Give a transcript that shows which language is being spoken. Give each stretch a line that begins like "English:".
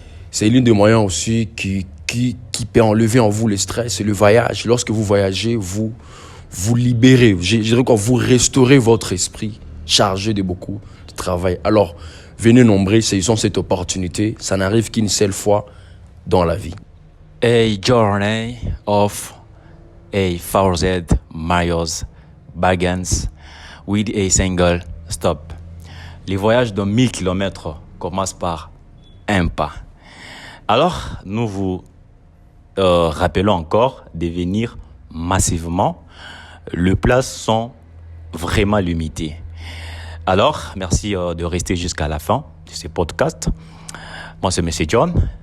French: C'est l'une des moyens aussi qui peut enlever en vous le stress, c'est le voyage. Lorsque vous voyagez, vous libérez, je dirais quoi, vous restaurez votre esprit chargé de beaucoup de travail. Alors, Venez nombreux, saisissons cette opportunité. Ça n'arrive qu'une seule fois dans la vie.
English: A journey of 1,000 miles begins with a single stop.
French: Les voyages de 1000 km commencent par un pas. Alors, nous vous rappelons encore de venir massivement. Les places sont vraiment limitées. Alors, merci de rester jusqu'à la fin de ce podcast. Moi, c'est M. John.